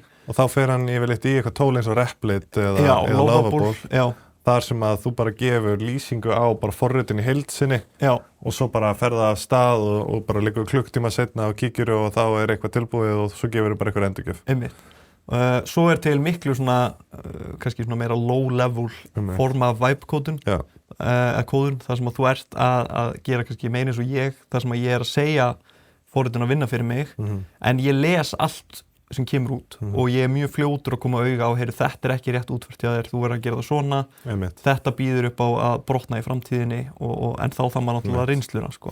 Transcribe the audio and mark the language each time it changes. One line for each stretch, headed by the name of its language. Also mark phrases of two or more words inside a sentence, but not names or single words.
Icelandic: Og þá fer hann yfirleitt í eitthvað tól eins og Replit eða Lovable, þar sem að þú bara gefur lýsingu á bara forritun í heild sinni og svo bara ferða af stað og bara liggur klukktíma seinna og kíkir og þá er eitthvað tilbúið og svo gefur bara eitthvað endurgjöf. Einmitt. Svo er til miklu svona, kannski svona meira low-level form af vibe-kóðun, kóðun, þar sem að þú ert að gera kannski meira eins og ég, þar sem að ég er að segja forritun að vinna fyrir mig, en ég les allt sem kemur út og ég er mjög fljótur að koma auga á, heyru, þetta er ekki rétt útfært hjá þér, þú verður að gera það svona, þetta býður upp á að brotna í framtíðinni en þá það maður náttúrulega reynsluna, sko.